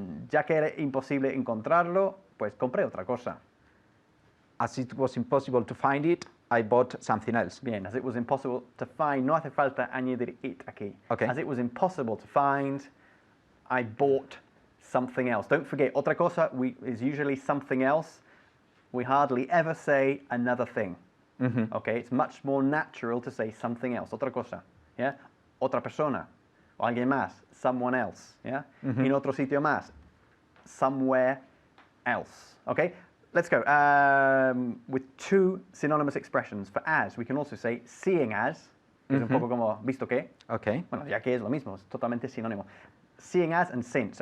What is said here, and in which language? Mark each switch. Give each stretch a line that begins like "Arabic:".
Spanish: Ya que era imposible encontrarlo, pues compré otra cosa.
English: As it was impossible to find it, I bought something else. Bien, as it was impossible to find,
Spanish: no hace falta añadir
English: it aquí. Okay. As it was impossible to find, I bought something else. Don't forget, otra cosa is usually something else. We hardly ever say another thing. Okay, it's much more natural to say something else.
Spanish: Otra cosa, yeah? Otra persona, o alguien más,
English: someone else, yeah?
Spanish: En otro sitio más,
English: somewhere else. Okay, let's go. With two synonymous expressions for as, we can also say seeing as,
Spanish: que es un poco como visto que.
English: Okay.
Spanish: Bueno, ya que es lo mismo, es totalmente sinónimo.
English: Seeing as and since.